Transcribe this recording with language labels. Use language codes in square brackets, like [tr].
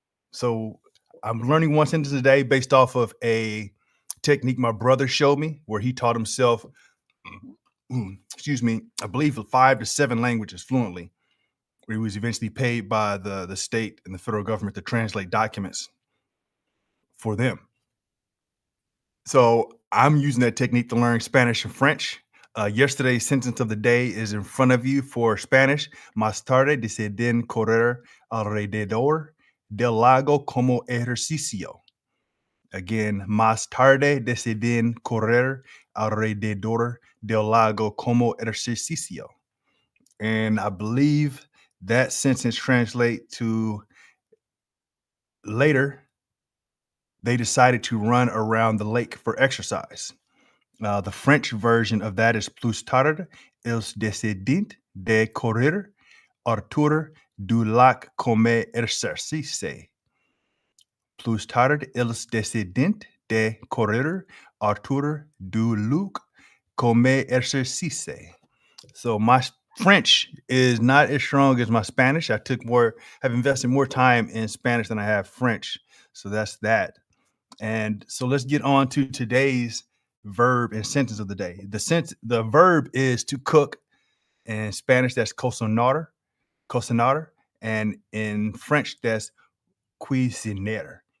[en] So I'm learning one sentence a day based off of a technique my brother showed me where he taught himself, I believe 5 to 7 languages fluently, where he was eventually paid by the state and the federal government to translate documents for them. So I'm using that technique to learn Spanish and French. Yesterday's sentence of the day is in front of you for Spanish. [es] Más tarde deciden correr alrededor del lago como ejercicio. Again, más tarde deciden correr alrededor del lago como ejercicio. [en] And I believe that sentence translates to later, they decided to run around the lake for exercise. The French version of that is [fr] plus tard, ils décident de courir autour du lac comme exercice. Plus tard, ils décident de courir autour du lac comme exercice. [en] So my French is not as strong as my Spanish. Have invested more time in Spanish than I have French. So that's that. And so let's get on to today's verb and sentence of the day. The verb is to cook. In Spanish, that's cocinar, and in French, that's cuisiner.